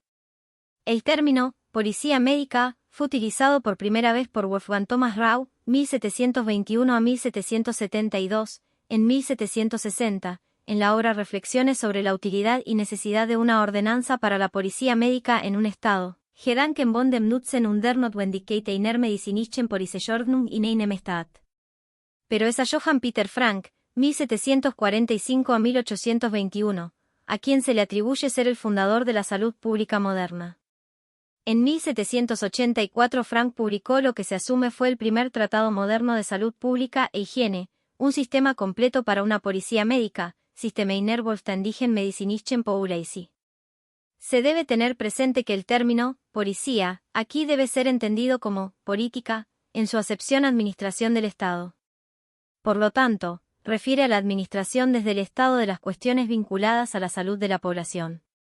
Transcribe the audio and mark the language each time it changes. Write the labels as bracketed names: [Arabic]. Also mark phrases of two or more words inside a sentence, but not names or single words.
[Spanish] El término, policía médica, fue utilizado por primera vez por Wolfgang Thomas Rau, 1721 a 1772, en 1760, en la obra Reflexiones sobre la utilidad y necesidad de una ordenanza para la policía médica en un Estado. [German] Gedanken von dem Nutzen und der Notwendigkeit einer medizinischen Polizeiordnung in einem Staat. [Spanish] Pero es a Johann Peter Frank, 1745 a 1821, a quien se le atribuye ser el fundador de la salud pública moderna. En 1784 Frank publicó lo que se asume fue el primer tratado moderno de salud pública e higiene, un sistema completo para una policía médica, [German] System einer vollständigen medizinischen Polizei. [Spanish] Se debe tener presente que el término, policía, aquí debe ser entendido como política, en su acepción administración del Estado. Por lo tanto, refiere a la administración desde el Estado de las cuestiones vinculadas a la salud de la población.